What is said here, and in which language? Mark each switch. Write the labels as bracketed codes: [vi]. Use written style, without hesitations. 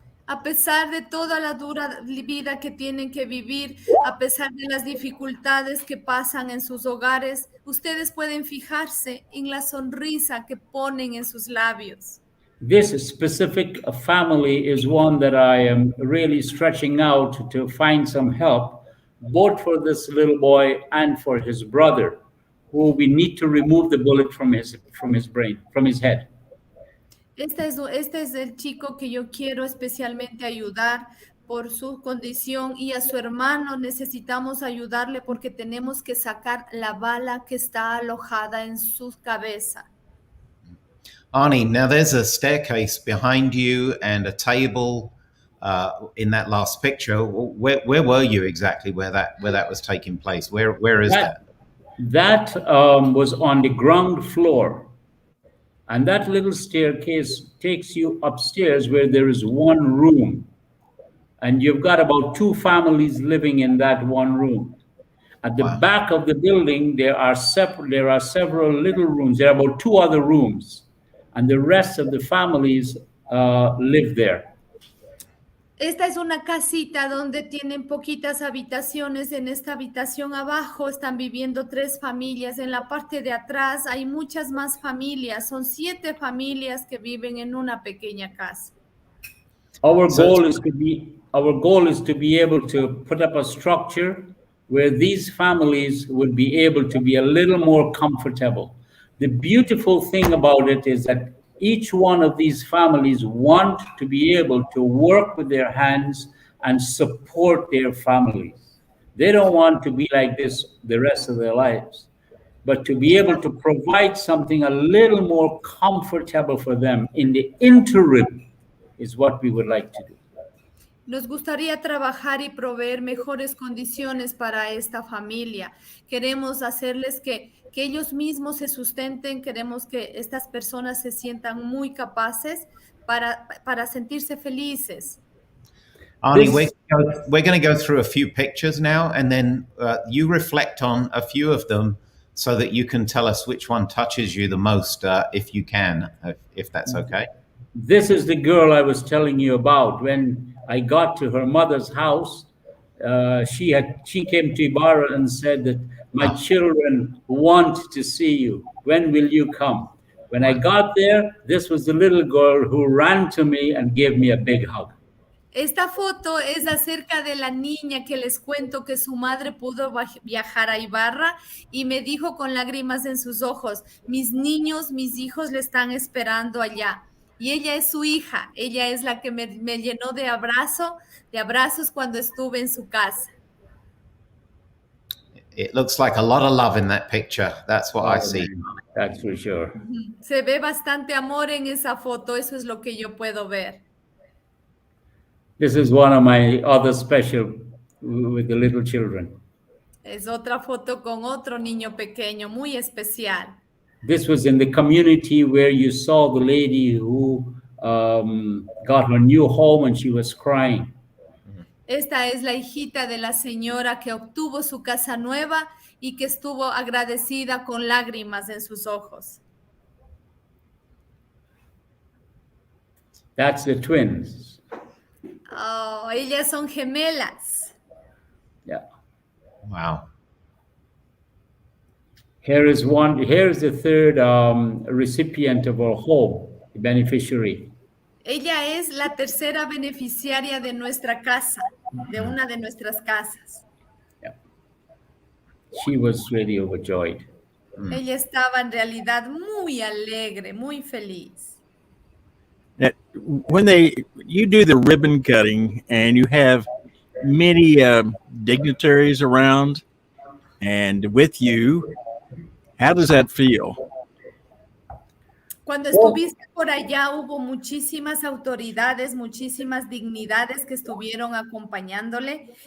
[es] A pesar de toda la dura vida que tienen que vivir, a pesar de las dificultades que pasan en sus hogares, ustedes pueden fijarse en la sonrisa que ponen en sus labios. [en] This specific family is one that I am really stretching out to find some help, both for this little boy and for his brother, who we need to remove the bullet from his brain, from his head. [es] Este es el chico que yo quiero especialmente ayudar por su condición y a su hermano necesitamos ayudarle porque tenemos que sacar la bala que está alojada en su cabeza. [en] Arnie, now there's a staircase behind you and a table in that last picture. Where were you exactly where that was taking place? Where is that? That was on the ground floor. And that little staircase takes you upstairs where there is one room. And you've got about 2 families living in that one room. At the Wow. back of the building, there are several little rooms. There are about 2 other rooms. And the rest of the families live there. [es] Esta es una casita donde tienen poquitas habitaciones. En esta habitación abajo están viviendo 3 familias. En la parte de atrás hay muchas más familias. Son 7 familias que viven en una pequeña casa. [en] Our goal is to be able to put up a structure where these families would be able to be a little more comfortable. The beautiful thing about it is that each one of these families want to be able to work with their hands and support their families. They don't want to be like this the rest of their lives, but to be able to provide something a little more comfortable for them in the interim is what we would like to do. [es] Nos gustaría trabajar y proveer mejores condiciones para esta familia. Queremos hacerles que ellos mismos se sustenten, queremos que estas personas se sientan muy capaces para sentirse felices. [en] Arnie, we're going to go through a few pictures now, and then you reflect on a few of them so that you can tell us which one touches you the most, if you can, if that's okay. This is the girl I was telling you about. When I got to her mother's house, she came to Ibarra and said that my children want to see you. When will you come? When I got there, this was the little girl who ran to me and gave me a big hug. [es] Esta foto es acerca de la niña que les cuento que su madre pudo viajar a Ibarra y me dijo con lágrimas en sus ojos, mis niños, mis hijos le están esperando allá. Y ella es su hija, ella es la que me llenó de abrazos cuando estuve en su casa. [en] It looks like a lot of love in that picture. That's what I see. That's for sure. [es] Se ve bastante amor en esa foto, eso es lo que yo puedo ver. [en] This is one of my other special with the little children. [es] Es otra foto con otro niño pequeño, muy especial. [en] This was in the community where you saw the lady who got her new home and she was crying. [es] Esta es la hijita de la señora que obtuvo su casa nueva y que estuvo agradecida con lágrimas en sus ojos. [en] That's the twins. [es] Oh, ellas son gemelas. [en] Yeah. Wow. Here is the third recipient of our home, the beneficiary. [es] Ella es la tercera beneficiaria de nuestra casa, de una de nuestras casas. [en] Yeah. She was really overjoyed. [es] Ella estaba en realidad muy alegre, muy feliz. [en] Now, when you do the ribbon cutting and you have many dignitaries around and with you, how does that feel? [es] Cuando estuviste por allá hubo muchísimas autoridades, muchísimas dignidades que estuvieron acompañándole.